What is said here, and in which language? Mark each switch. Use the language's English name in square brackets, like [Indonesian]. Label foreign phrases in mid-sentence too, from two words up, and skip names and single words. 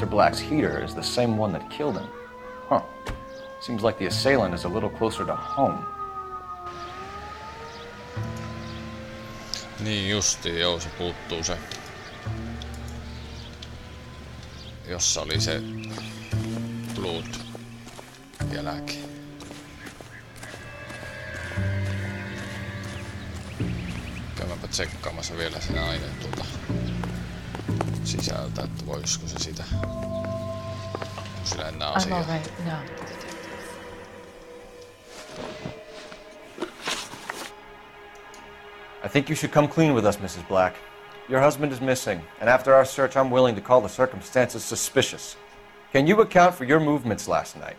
[English] Black's heater is the same one that killed him. Huh. Seems like the assailant is a little closer to home. [Finnish] Niin justiin, joo, se puuttuu se. Jossa oli se blood jälki. Käymäpä tsekkaamassa vielä sen aineen tuolta sisältä, että voisiko se sitä. Onko sillä enää asiaa? [English] I'm all right. No. I think you should come clean with us, Mrs. Black. Your husband is missing, and after our search, I'm willing to call the circumstances suspicious. Can you account for your movements last night?